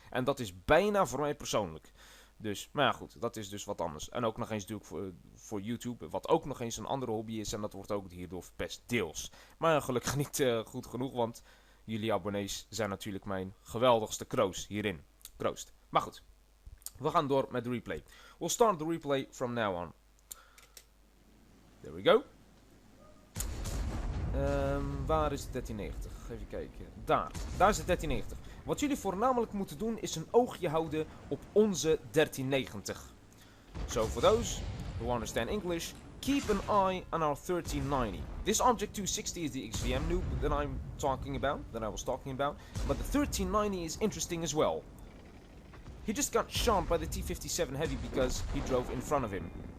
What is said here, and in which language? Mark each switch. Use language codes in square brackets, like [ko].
[nl] En dat is bijna voor mij persoonlijk. Dus, maar ja goed, dat is dus wat anders. En ook nog eens doe ik voor YouTube, wat ook nog eens een andere hobby is. En dat wordt ook hierdoor verpest, deels. Maar gelukkig niet goed genoeg, want jullie abonnees zijn natuurlijk mijn geweldigste kroos hierin. Kroost. Maar goed, we gaan door met de replay. [en] We'll start the replay from now on. There we go. [nl] Waar is het 1390? Even kijken. Daar is het 1390. Wat jullie voornamelijk moeten doen is een oogje houden op onze 1390. [en] So for those who understand English, keep an eye on our 1390. This object 260 is the XVM noob that I was talking about, but the 1390 is interesting as well. He just got shot by the T-57 Heavy because he drove in front of him.